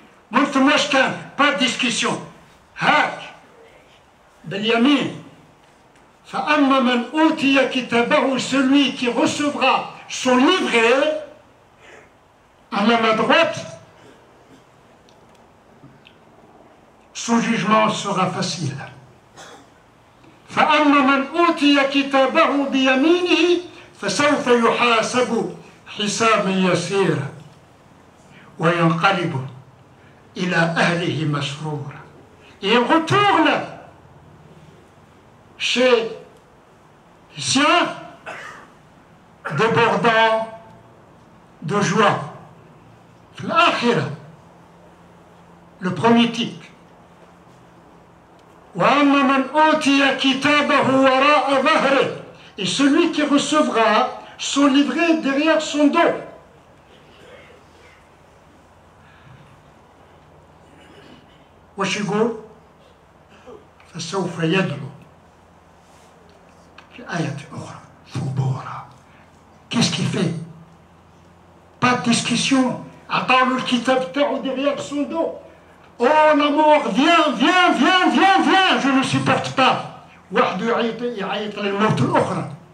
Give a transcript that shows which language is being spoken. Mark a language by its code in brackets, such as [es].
[fr] Montre-moi chacun, pas de discussion. Hak [ar] باليمين فأما من أوتي كتابه, [fr] celui qui recevra son livret à la main droite, son jugement sera facile. [ar] فأما من أوتي كتابه بيمينه فسوف يحاسب حسابا يسيرا وينقلب إلى أهله مسرورا. [fr] Et il retourne chez les siens débordant de joie. L'akhira, le premier type. [ar] وَأَمَّا مَنْ أُوتِيَ كِتَابَهُ وَرَاءَ ظَهْرِهِ, [fr] et celui qui recevra son livret derrière son dos. [ar] واش يقول؟ فسوف يدعو في آية أخرى ثبورا. [fr] Qu'est-ce qu'il fait? Pas de discussion. Attends le kitab تاعو derrière son dos. Oh la mort, viens, viens, viens, viens, viens, je ne supporte pas. [ar] واحد يعيط للموت الأخرى.